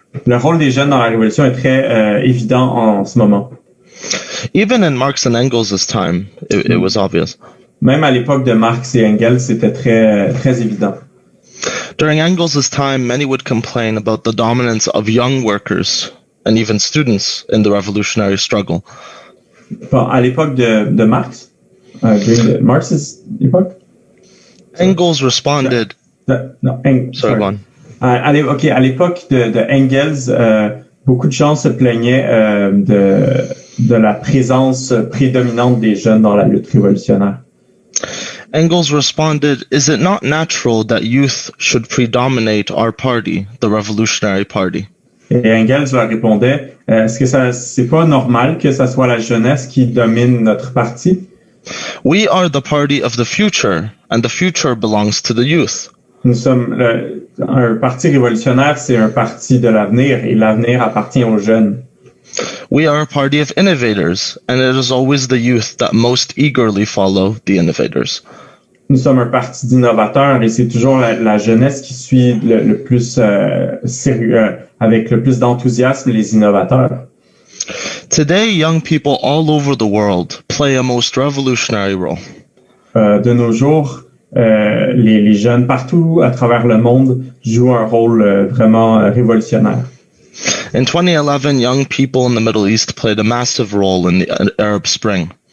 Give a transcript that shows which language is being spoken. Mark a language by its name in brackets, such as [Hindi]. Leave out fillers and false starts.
[French] Le rôle des jeunes dans la révolution est très évident en ce moment. [English] Even in Marx and Engels' time, it was obvious. [French] Même à l'époque de Marx et Engels, c'était très évident. [English] During Engels' time, many would complain about the dominance of young workers and even students in the revolutionary struggle. [French] Bon, à l'époque de Marx, [English] during Marx's époque, Engels responded. Sorry, go on. [French] À l'époque de Engels, beaucoup de gens se plaignaient de la présence prédominante des jeunes dans la lutte révolutionnaire. [English] Engels responded, "Is it not natural that youth should predominate our party, the Revolutionary Party?" [French] Et Engels leur répondait, est-ce que c'est pas normal que ça soit la jeunesse qui domine notre parti? [English] We are the party of the future, and the future belongs to the youth. [French] Nous sommes un parti révolutionnaire, c'est un parti de l'avenir, et l'avenir appartient aux jeunes. [English] We are a party of innovators, and it is always the youth that most eagerly follow the innovators. [French] Nous sommes un parti d'innovateurs, et c'est toujours la jeunesse qui suit le plus sérieux, avec le plus d'enthousiasme les innovateurs. [English] Today, young people all over the world play a most revolutionary role. [French] De nos jours, les jeunes partout à travers le monde jouent un rôle vraiment révolutionnaire. [English] In 2011, young people in the Middle East played a massive role in the Arab Spring.